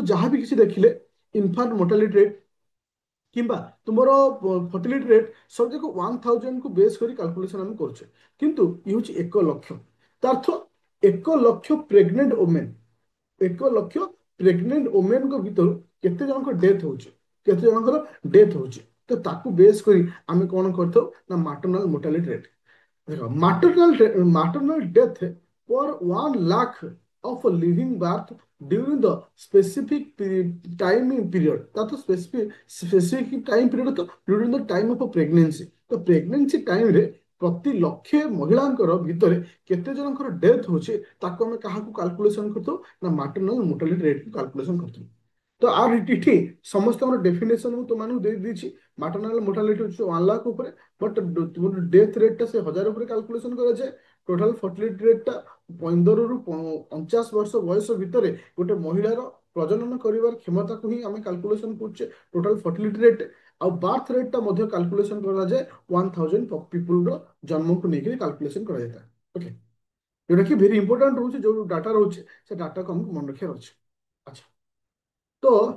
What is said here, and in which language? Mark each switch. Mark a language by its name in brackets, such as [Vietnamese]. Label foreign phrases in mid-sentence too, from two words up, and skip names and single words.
[Odia] ଯାହା ବି କିଛି ଦେଖିଲେ [English] infant mortality rate [Odia] କିମ୍ବା ତୁମର [English] fertility rate [Odia] ସବୁଯାକ 1000 କୁ ବେସ୍ କରି କାଲକୁଲେସନ ଆମେ କରୁଛେ କିନ୍ତୁ ଇଏ ହେଉଛି 1 ଲକ୍ଷ ତା ଅର୍ଥ 1 ଲକ୍ଷ [English] pregnant women [Odia] 1 ଲକ୍ଷ [English] pregnant women [Odia] ଭିତରୁ କେତେ ଜଣଙ୍କ ଡେଥ୍ ହଉଛି କେତେ ଜଣଙ୍କର ଡେଥ୍ ହଉଛି ତ ତାକୁ ବେସ୍ କରି ଆମେ କଣ କରିଥାଉ ନା [English] maternal mortality rate देखो maternal death per 1 lakh of a living birth during the specific time period that the specific time period तो during the time of a pregnancy [Odia] तो [English] pregnancy time [Odia] रे ପ୍ରତି ଲକ୍ଷେ ମହିଳାଙ୍କର ଭିତରେ କେତେ ଜଣଙ୍କର ଡେଥ୍ ହଉଛି ତାକୁ ଆମେ କାହାକୁ କାଲକୁଲେସନ କରିଥାଉ ନା [English] maternal mortality rate calculation [Odia] କରିଥାଉ ତ ଆର ଏଠି ସମସ୍ତଙ୍କର ଡେଫିନେସନ ମୁଁ ତୁମମାନଙ୍କୁ ଦେଇଛି [English] maternal mortality [Odia] ହଉଛି 1 ଲାખ ଉପରେ ବଟ୍ [English] death rate [Odia] ସେ 1000 ଉପରେ କାଲକୁଲେସନ କରାଯାଏ [English] total fertility rate [Odia] 15 ରୁ 49 ବର୍ଷ ବୟସ ଭିତରେ ଗୋଟେ ମହିଳାର ପ୍ରଜନନ କରିବାର କ୍ଷମତାକୁ ହିଁ ଆମେ କାଲକୁଲେସନ କରୁଛେ [English] total fertility rate [Odia] ଆଉ [English] birth rate [Odia] ମଧ୍ୟ କାଲକୁଲେସନ କରାଯାଏ 1000 ପିପୁଲର ଜନ୍ମକୁ ନେଇକି କାଲକୁଲେସନ କରାଯାଇଥାଏ ଓକେ ଯୋଉଟା କି [English] very important [Odia] ରହୁଛି ଯୋଉ ଡାଟା ରହୁଛି ସେ ଡାଟାକୁ ଆମକୁ ମନେ ରଖିବାର ଅଛି ଆଚ୍ଛା ତ